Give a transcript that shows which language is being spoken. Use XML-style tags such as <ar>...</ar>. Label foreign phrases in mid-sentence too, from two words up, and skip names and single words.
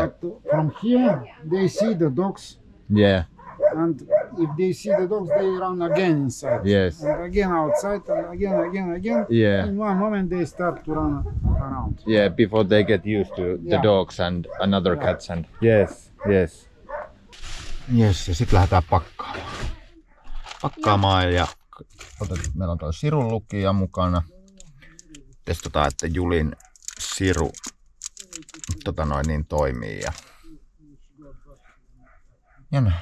<en>But from here they see the dogs. Yeah. And if they see the dogs, they run again inside. Yes. And again outside, and again. Yeah. In one moment they start to run around. Yeah, before they get used to the dogs and another cats and yes. Yes,</en> <fi>ja sitten lähdetään pakkaamaan ja meillä on tuo sirunlukija mukana. Testataan, että Julin siru toimii ja näin.</fi>